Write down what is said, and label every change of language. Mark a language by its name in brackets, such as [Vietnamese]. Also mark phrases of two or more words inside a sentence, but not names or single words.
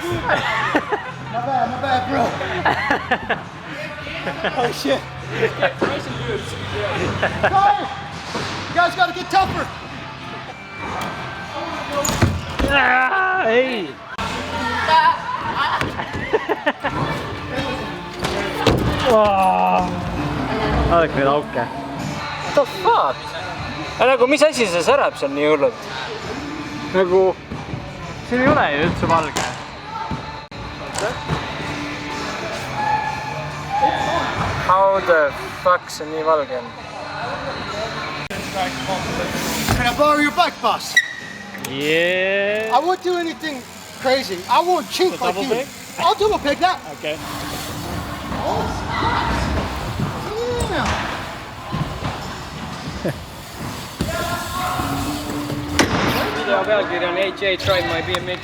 [English] My bad, bro. Oh shit. Guys, you guys gotta get tougher. [Estonian] Ei! Vaadake neid auke. [English] What the fuck? [Estonian] Nagu mis asi see särab seal nii hullult? Nagu siin ei ole ju üldse valge. [English] How the fuck [Estonian] see nii valge on? [English] Can I borrow your bike, boss? Yeah. I won't do anything crazy. I won't chink like you. I'll double pick that. Okay. Yeah. [Estonian] Video pealkiri on AJ tried my BMX.